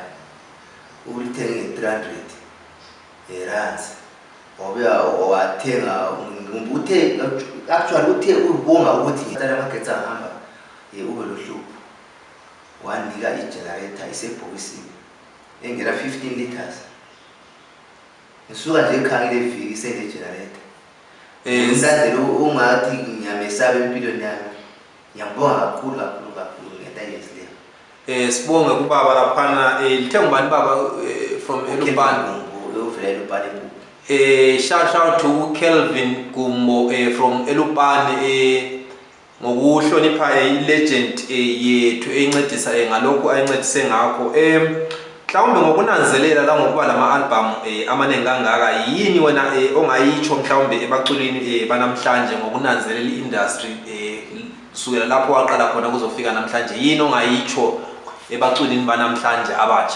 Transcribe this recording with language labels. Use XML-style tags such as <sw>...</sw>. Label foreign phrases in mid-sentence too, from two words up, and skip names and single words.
<nd>Ulithenge nge-300 rands. Wabuya wathenga uthe actually uthe ubonga ukuthi amagetsi ahamba ube lohlupho. Wanika i-generator isebhokisini engena 15 liters. Ngisuka nje ekhangile iviki sene-generator. Umlandelo ungathi ngiyamesaba empilweni yami. Ngiyabonga kakhulu ngento ayenzileyo. Sibonge kubaba laphana lithenga ubani baba from Elubani ovela Elubani.</nd> <en>Shout out to Kelvin Gumbo from Elubani</en> <nd>ngokuhlonipha legend yethu encedisa ngalokho ayincedise ngakho. Mhlawumbe ngokunanzelela la ngokuba lama album amaningi kangaka yini wena ongayitsho mhlawumbe ebaculini banamhlanje ngokunanzelela industry kusukela lapho waqala khona kuzofika namhlanje yini ongayitsho ebaculini banamhlanje abatsha?</nd>